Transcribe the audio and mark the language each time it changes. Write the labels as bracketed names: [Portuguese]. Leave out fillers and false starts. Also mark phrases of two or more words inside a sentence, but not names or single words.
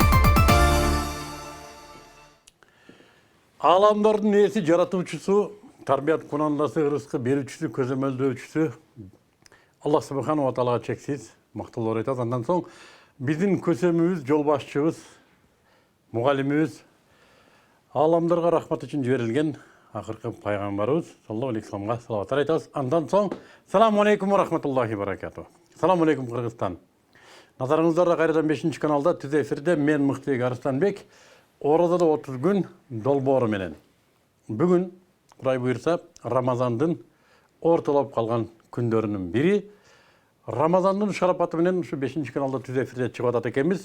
[Kyrgyz] Аламдардын ээси, жаратуучусу, тарбият кунандасы, ырыскы берүүчүсү, көзөмөлдөөчүсү Аллах [Arabic] سبحانه وتعالى [Kyrgyz] чексиз мактоолор айтат. Андан соң биздин көсөмүбүз, жол башчыбыз, мугалимибиз, аламдарга рахмат үчүн жиберилген акыркы пайгамбарыбыз [Arabic] صلى الله عليه وسلم [Kyrgyz] салаваттар айтабыз. Андан соң [Arabic] السلام عليكم ورحمة الله وبركاته. السلام عليكم Кыргызстан. [Kyrgyz] Назарыңыздарда кайрадан 5-каналда түз эфирде мен Мыктыбек Арыстанбек Орозодо 30 күн долбоору менен. Бүгүн Кудай буйрса Рамазандын ортолоп калган күндөрүнүн бири. Рамазандын шарапаты менен ушу 5-каналда түз эфирде чыгып атат экенбиз.